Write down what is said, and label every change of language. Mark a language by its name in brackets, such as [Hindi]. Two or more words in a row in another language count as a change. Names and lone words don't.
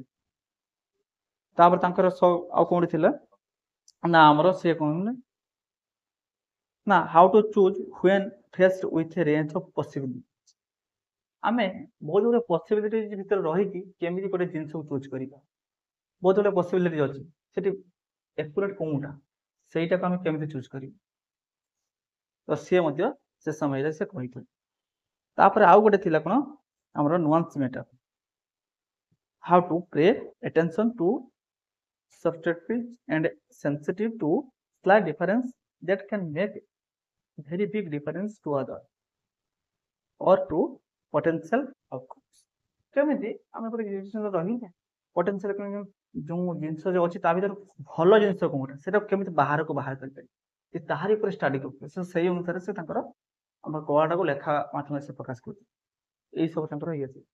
[Odia] ତାପରେ ତାଙ୍କର ଆଉ କୋଉଠି ଥିଲା ନା ଆମର ସିଏ କ'ଣ ନା [English] how to choose when faced with a range of possibility, [Odia] ଆମେ ବହୁତ ଗୁଡ଼ିଏ ପସିବିଲିଟି ଭିତରେ ରହିକି କେମିତି ଗୋଟେ ଜିନିଷକୁ ଚୁଜ୍ କରିବା, ବହୁତ ଗୁଡ଼ିଏ ପସିବିଲିଟି ଅଛି ସେଠି ଏକୁରେଟ୍ କୋଉଟା ସେଇଟାକୁ ଆମେ କେମିତି ଚୁଜ୍ କରିବୁ, ତ ସିଏ ମଧ୍ୟ ସେ ସମୟରେ ସେ କହିଥିଲେ। ତାପରେ ଆଉ ଗୋଟେ ଥିଲା କ'ଣ ଆମର [English] nuance matter, how to pay attention to subjective and sensitive to slight difference that can make very big difference to other or to potential outcomes। [Odia] କେମିତି ଆମେ ଗୋଟେ ଜିନିଷ ରହିଲେ ପୋଟେନ୍ସିଆଲ ଯେଉଁ ଜିନିଷ ଯେଉଁ ଅଛି ତା ଭିତରେ ଭଲ ଜିନିଷ କୋଉଟା ସେଟା କେମିତି ବାହାରକୁ ବାହାର କରିପାରିବେ ତାହାରି ଉପରେ ଷ୍ଟଡି କରୁଥିଲେ। ସେ ସେଇ ଅନୁସାରେ ସେ ତାଙ୍କର ଆମର କଳାଟାକୁ ଲେଖା ମାଧ୍ୟମରେ ସେ ପ୍ରକାଶ କରୁଥିଲେ। ଏଇ ସବୁ ତାଙ୍କର ଇଏ ଥିଲା।